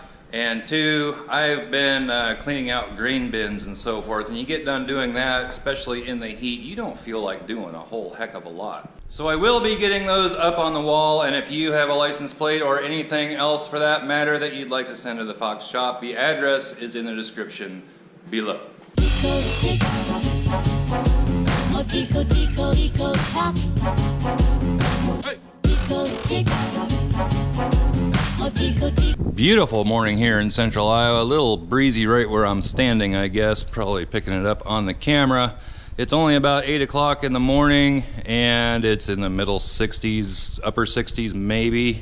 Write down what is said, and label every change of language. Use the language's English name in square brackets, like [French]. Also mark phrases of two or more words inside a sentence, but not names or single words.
[English] And two, I've been cleaning out grain bins and so forth, and you get done doing that, especially in the heat, you don't feel like doing a whole heck of a lot. So I will be getting those up on the wall, and if you have a license plate or anything else for that matter that you'd like to send to the Fox shop, the address is in the description below. Eco tick. Oh, eco, eco, eco top. Hey. Eco tick. Beautiful morning here in central Iowa. A little breezy right where I'm standing, I guess. Probably picking it up on the camera. It's only about 8 o'clock in the morning and it's in the middle 60s, upper 60s maybe.